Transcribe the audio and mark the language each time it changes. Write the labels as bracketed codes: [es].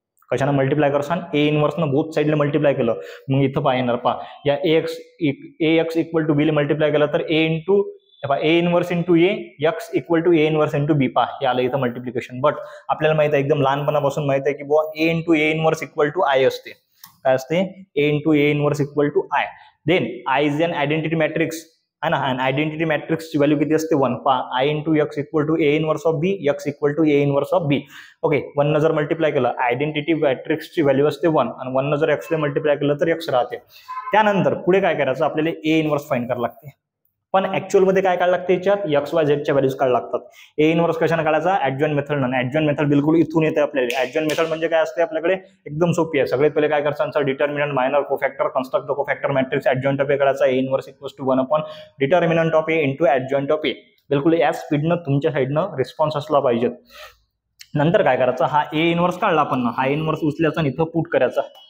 [mr] कशानं multiply करसान, ए इनवर्सनं both साईडला multiply केलं. मग इथं येणार या ax equal to be multiply केलं तर [en] A inverse into A X equal to A inverse into B. [mr] हे आलं इथं मल्टिप्लिकेशन. बट आपल्याला माहित आहे, एकदम लहानपणापासून माहित आहे की बुवा [en] A into A inverse equal to I [mr] असते. काय असते, ए into A inverse equal to I. [en] then I is an identity matrix [hi] है ना, [mr] आणि आयडेंटिटी मॅट्रिक्सची व्हॅल्यू किती असते, 1. [en] I into X equal to A inverse of B, X equal to A inverse of B. [mr] Okay, 1 न जर multiply केलं, identity मॅट्रिक्सची व्हॅल्यू असते 1 आणि 1 न जर एक्सला मल्टिप्लाय केलं तर एक्स राहते. त्यानंतर पुढे काय करायचं, आपल्याला ए इनवर्स फाइंड करावं लागते. पण ऍक्च्युअल मध्ये काय काढायला लागतं याच्यात एक्स वाय झेडच्या व्हॅल्यूज काढायला लागतात. ए इनवर्स कशाने काढायचा? Adjoint method. ऍडजॉइंट मेथड बिलकुल इथून येते आपल्याला. ऍडजॉइंट मेथड म्हणजे काय असते आपल्याकडे? एकदम सोपी आहे. सगळ्यात पहिले काय करायचं? [en] Determinant, minor, cofactor, construct the cofactor matrix, adjoint of A काढायचा. A inverse equals to 1 upon determinant of A into adjoint of A. [mr] बिलकुल या स्पीडनं तुमच्या साईडनं रिस्पॉन्स असला पाहिजे. नंतर काय करायचं? हा ए इनवर्स काढला आपण, हा इनवर्स उचलायचा आणि इथं पुट करायचा.